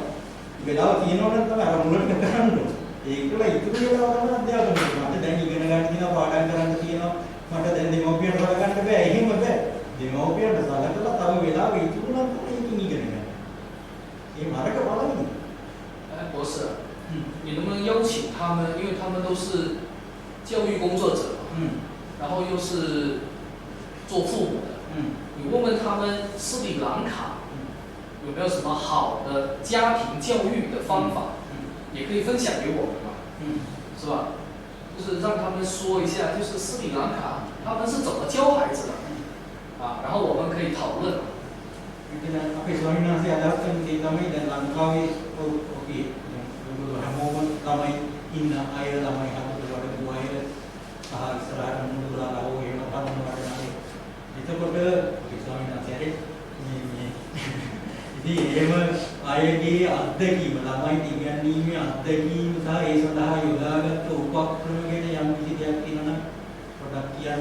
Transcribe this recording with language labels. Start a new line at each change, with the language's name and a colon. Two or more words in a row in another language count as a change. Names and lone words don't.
Sinhala: වෙලාව තියෙනවා නම් තමයි අර මුලට කරන්න ඕනේ. ඒකල ඉතුරු වෙලාව තමයි අධ්‍යාපනය. මට දැන් ඉගෙන ගන්න තියෙනවා පාඩම් කරන්න තියෙනවා. මට දැන් දෙමව්පියන්ට හොයාගන්න බෑ. එහෙම බෑ. දෙමව්පියන්ට සලකලා තව වෙලාව ඉතුරු නම් තමයි ඒකින් ඉගෙන ගන්න. ඒ මාර්ග බලන්න.
Chinese: 博士，你能不能邀请他们？因为他们都是教育工作者嘛，然后又是做父母的，你问问他们斯里兰卡有没有什么好的家庭教育的方法，也可以分享给我们嘛，是吧？就是让他们说一下，就是斯里兰卡他们是怎么教孩子的，啊，然后我们可以讨论。
Sinhala: අපේ ස්වාමීන් වහන්සේ අදහස් කරන දේ තමයි දැන් ලංකාවේ ඔකේ හැමෝම ළමයි ඉන්න අය ළමයි හදපු වඩපු අය සහ ඉස්සරහට මුදුලා ආවෝ එහෙම තමයි වඩනවා. එතකොට අපේ ස්වාමීන් වහන්සේ මේ ඉතින් එහෙම අයගේ අත්දැකීම ළමයි ඉගෙනීමේ අත්දැකීම සහ ඒ සඳහා යොදාගත් උපක්‍රම ගැන යම් කිසි දෙයක් තියෙනවා නම් පොඩ්ඩක් කියන්න.